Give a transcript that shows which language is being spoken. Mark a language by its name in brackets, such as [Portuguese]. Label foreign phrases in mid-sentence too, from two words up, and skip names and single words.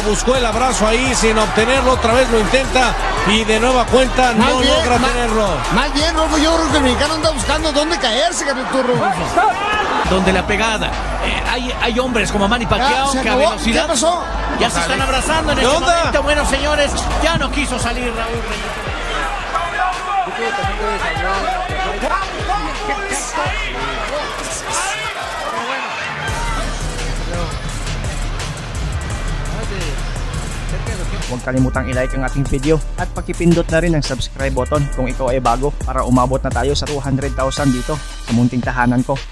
[Spanish] Buscó el abrazo ahí sin obtenerlo, otra vez lo intenta y de nueva cuenta no logra tenerlo. Más bien, Rolfo, yo creo que el mexicano anda buscando dónde caerse, Rolfo. Donde la pegada. Hay hombres como Manny Pacquiao que a velocidad. ¿Qué pasó? Ya se están abrazando en este momento. Bueno, señores, ya no quiso salir Raúl Reyes. [Filipino] Huwag kalimutang i-like ang ating video at pakipindot na rin ang [English] subscribe button [Filipino] kung ikaw ay bago para umabot na tayo sa 200,000 dito sa munting tahanan ko.